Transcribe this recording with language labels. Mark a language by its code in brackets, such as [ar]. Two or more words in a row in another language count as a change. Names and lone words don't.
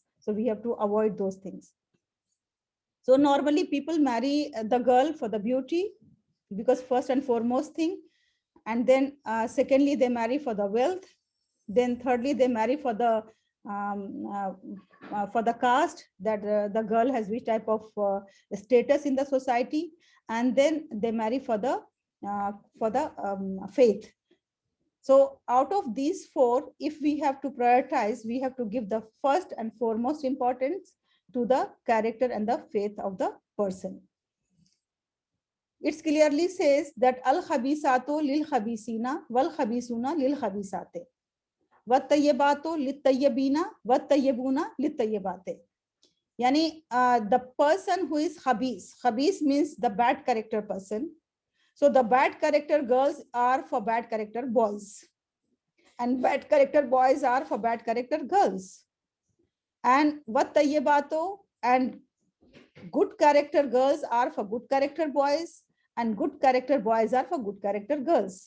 [en] So we have to avoid those things. So normally people marry the girl for the beauty, because first and foremost thing, and then secondly they marry for the wealth, then thirdly they marry for the caste, that the girl has which type of status in the society, and then they marry for the faith. So out of these four, if we have to prioritize, we have to give the first and foremost importance to the character and the faith of the person. It clearly says that [ar] الخبيثات للخبيثين والخبيثون للخبيثات. والطيبات للطيبين والطيبون للطيبات. [en] Yani the person who is khabis means the bad character person. So the bad character girls are for bad character boys, and bad character boys are for bad character girls. And wat-tayyibatu, and good character girls are for good character boys, and good character boys are for good character girls.